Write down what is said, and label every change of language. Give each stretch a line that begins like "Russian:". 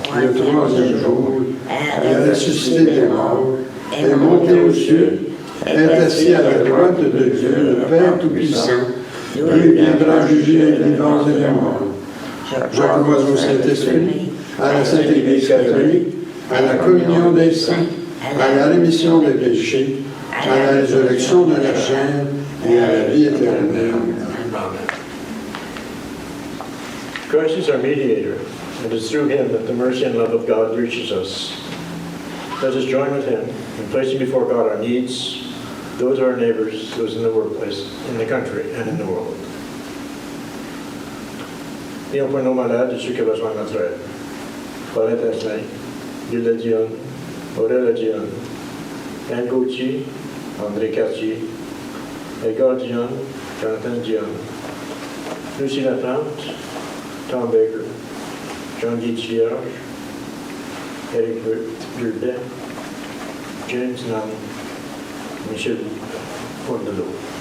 French: le troisième jour, elle a ressuscité des morts, est montée aux cieux, est assise à la droite de Dieu, le Père Tout-Puissant, d'où il viendra juger les vivants et les morts. Je crois au Saint-Esprit, à la Sainte Église catholique, à la communion des saints, à la rémission des péchés, à la résurrection de la chair et à la vie éternelle.
English: Christ is our mediator, and it's through him that the mercy and love of God reaches us. Let us join with him in placing before God our needs, those of our neighbors, those in the workplace, in the country, and in the world.
French: Prions pour nos malades et ceux qui ont besoin de notre aide. Paulette Asselin, Gilda Dionne, Aurélia Dionne, Anne Gauthier, André Cartier, Edgar Dionne, Jonathan Dionne, Lucie Laplante, Tom Baker, Jean-Guy Thierge, Eric Burdet, James Nam, Michel Pondelot.